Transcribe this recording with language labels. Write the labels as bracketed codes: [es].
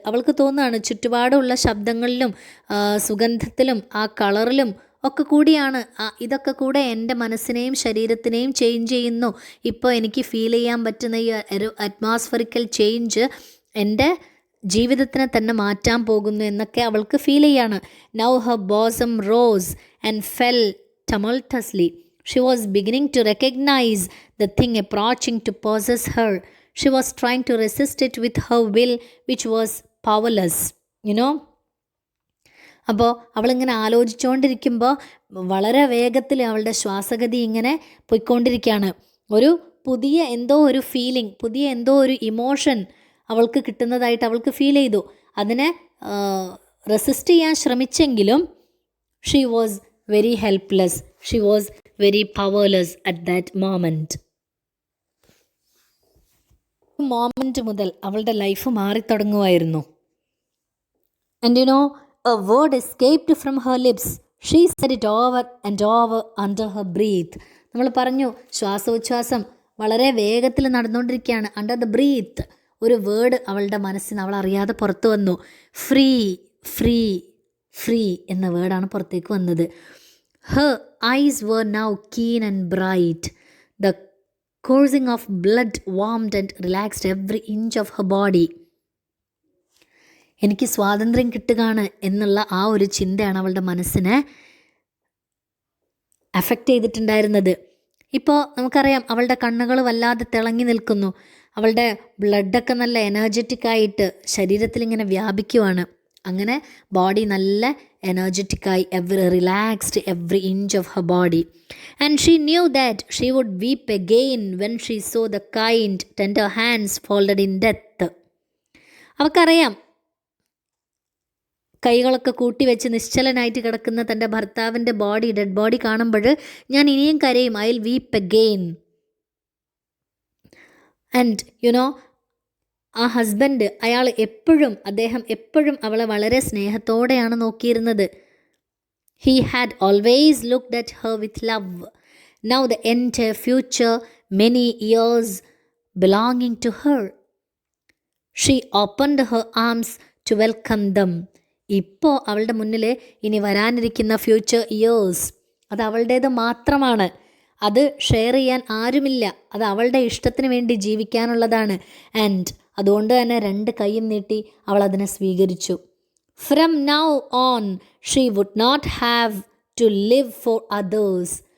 [ml] അവൾക്ക് തോന്നുകയാണ് ചുറ്റുപാടുള്ള ശബ്ദങ്ങളിലും സുഗന്ധത്തിലും ആ കളറിലും ഒക്കെ കൂടിയാണ് ഇതൊക്കെ കൂടെ എൻ്റെ മനസ്സിനെയും ശരീരത്തിനെയും ചേഞ്ച് ചെയ്യുന്നു. ഇപ്പോൾ എനിക്ക് ഫീൽ ചെയ്യാൻ പറ്റുന്ന ഈ ഒരു അറ്റ്മോസ്ഫറിക്കൽ ചേഞ്ച് എൻ്റെ ജീവിതത്തിനെ തന്നെ മാറ്റാൻ പോകുന്നു എന്നൊക്കെ അവൾക്ക് ഫീൽ ചെയ്യാണ്. [en] Now her bosom rose and fell tumultuously. She was beginning to recognize the thing approaching to possess her. She was trying to resist it with her will, which was powerless. [ml] അപ്പോൾ അവളിങ്ങനെ ആലോചിച്ചുകൊണ്ടിരിക്കുമ്പോൾ വളരെ വേഗത്തിൽ അവളുടെ ശ്വാസഗതി ഇങ്ങനെ പോയിക്കൊണ്ടിരിക്കുകയാണ്. ഒരു പുതിയ എന്തോ ഒരു ഫീലിംഗ്, പുതിയ എന്തോ ഒരു ഇമോഷൻ അവൾക്ക് കിട്ടുന്നതായിട്ട് അവൾക്ക് ഫീൽ ചെയ്തു. അതിനെ റെസിസ്റ്റ് ചെയ്യാൻ ശ്രമിച്ചെങ്കിലും [en] She was very helpless. She was very powerless at that moment. [ml] മുതൽ അവളുടെ life മാറിത്തുടങ്ങുമായിരുന്നു. [en] And a word escaped from her lips. She said it over and over under her breath. [ml] നമ്മൾ പറഞ്ഞു, ശ്വാസോച്ഛ്വാസം വളരെ വേഗത്തിൽ നടന്നുകൊണ്ടിരിക്കുകയാണ്. [en] under the breath [ml] ഒരു word അവളുടെ മനസ്സിന് അവൾ അറിയാതെ പുറത്തു വന്നു. ഫ്രീ ഫ്രീ ഫ്രീ എന്ന വേർഡാണ് പുറത്തേക്ക് വന്നത്. [en] Her eyes were now keen and bright. The coursing of blood warmed and relaxed every inch of her body. [ml] എനിക്ക് സ്വാതന്ത്ര്യം കിട്ടുകയാണ് എന്നുള്ള ആ ഒരു ചിന്തയാണ് അവളുടെ മനസ്സിനെ അഫക്റ്റ് ചെയ്തിട്ടുണ്ടായിരുന്നത്. ഇപ്പോൾ നമുക്കറിയാം അവളുടെ കണ്ണുകൾ വല്ലാതെ തിളങ്ങി നിൽക്കുന്നു. അവളുടെ ബ്ലഡൊക്കെ നല്ല എനർജറ്റിക് ആയിട്ട് ശരീരത്തിൽ ഇങ്ങനെ വ്യാപിക്കുവാണ്. അങ്ങനെ ബോഡി നല്ല എനർജറ്റിക്കായി, [en] Relaxed every inch of her body. And she knew that she would weep again when she saw the kind tender hands folded in death. [ml] അവൾക്കറിയാം, കൈകളൊക്കെ കൂട്ടി വെച്ച് നിശ്ചലനായിട്ട് കിടക്കുന്ന തൻ്റെ ഭർത്താവിൻ്റെ ബോഡി, ഡെഡ് ബോഡി കാണുമ്പോൾ ഞാൻ ഇനിയും കരയും. [en] I will weep again. [ml] ആൻഡ് ആ ഹസ്ബൻഡ്, അദ്ദേഹം എപ്പോഴും അവളെ വളരെ സ്നേഹത്തോടെയാണ് നോക്കിയിരുന്നത്. [en] He had always looked at her with love. Now the entire future, many years belonging to her. She opened her arms to welcome them. [ml] ഇപ്പോൾ അവളുടെ മുന്നിൽ ഇനി വരാനിരിക്കുന്ന ഫ്യൂച്ചർ ഇയേഴ്സ് അത് അവളുടേത് മാത്രമാണ്. അത് ഷെയർ ചെയ്യാൻ ആരുമില്ല. അത് അവളുടെ ഇഷ്ടത്തിന് വേണ്ടി ജീവിക്കാനുള്ളതാണ്. ആൻഡ് അതുകൊണ്ട് തന്നെ 2 കൈയും നീട്ടി അവൾ അതിനെ സ്വീകരിച്ചു. [en] From now on she would not have to live for others.